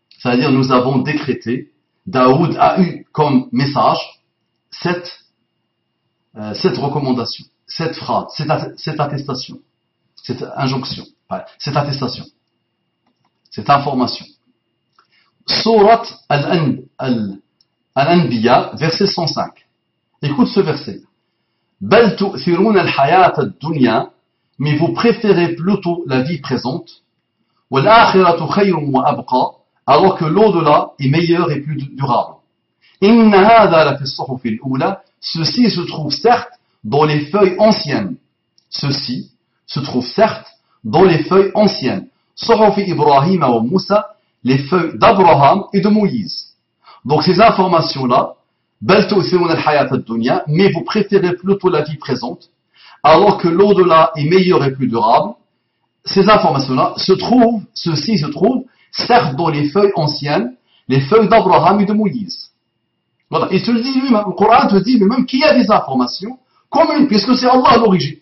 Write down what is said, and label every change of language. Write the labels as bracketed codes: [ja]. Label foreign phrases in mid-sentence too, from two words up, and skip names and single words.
[fr] C'est-à-dire, nous avons décrété, Daoud a eu comme message cette recommandation, cette phrase, cette attestation, cette injonction, cette attestation, cette information. Surat Al-Anbiya, verset 105. Écoute ce verset. [ar] بل تؤثرون الحياة الدنيا, [fr] mais vous préférez plutôt la vie présente. [ar] والآخرة خير وأبقى, [fr] alors que l'au-delà est meilleur et plus durable. [ar] إن هذا لفي الصحف الأولى, [fr] ceci se trouve certes dans les feuilles anciennes. Ceci se trouve certes dans les feuilles anciennes. [ar] صحف إبراهيم وموسى, [fr] les feuilles d'Abraham et de Moïse. Donc ces informations-là, [ar] بل تؤثرون الحياة الدنيا, [fr] mais vous préférez plutôt la vie présente, alors que l'au-delà est meilleur et plus durable. Ces informations-là ceci se trouve certes dans les feuilles anciennes, les feuilles d'Abraham et de Moïse. Voilà. Et te le dit lui-même, le Coran te dit lui-même qu'il y a des informations communes, puisque c'est Allah à l'origine.